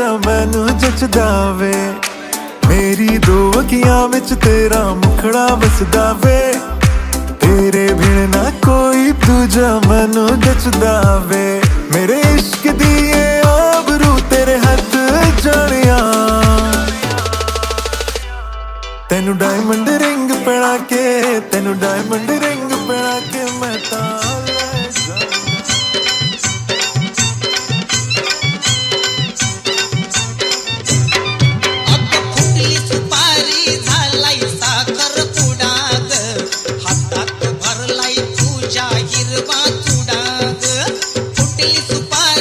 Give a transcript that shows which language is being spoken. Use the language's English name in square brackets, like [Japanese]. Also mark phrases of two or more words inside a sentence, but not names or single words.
[Punjabi] ਮੈਨੂੰ ਜਚਦਾ ਵੇ ਮੇਰੀ ਦੋ ਅੱਖੀਆਂ ਵਿਚ ਤੇਰਾ ਮੁਖੜਾ ਵਸਦਾ ਵੇ ਤੇਰੇ ਬਿਨ ਨਾ ਕੋਈ ਦੂਜਾ ਮੈਨੂੰ ਜਚਦਾ ਵੇ ਮੇਰੇ ਇਸ਼ਕ ਦੀ ਯੇ ਆਬਰੂ ਤੇਰੇ ਹੱਥ ਜਾਨੀਆ ਤੈਨੂੰ [English] diamond ring [Punjabi] ਪਹਿਨਾ ਕੇ ਤੈਨੂੰ [English] diamond ring [Punjabi] ਪਹਿਨਾ ਕੇ ਮੈਂ ਤਾਲ [Marathi] फुटली सुपारी झालाय साखर पुडाग हातात भरलाय तुझ्या हिरवा चुडाग फुटली सुपारी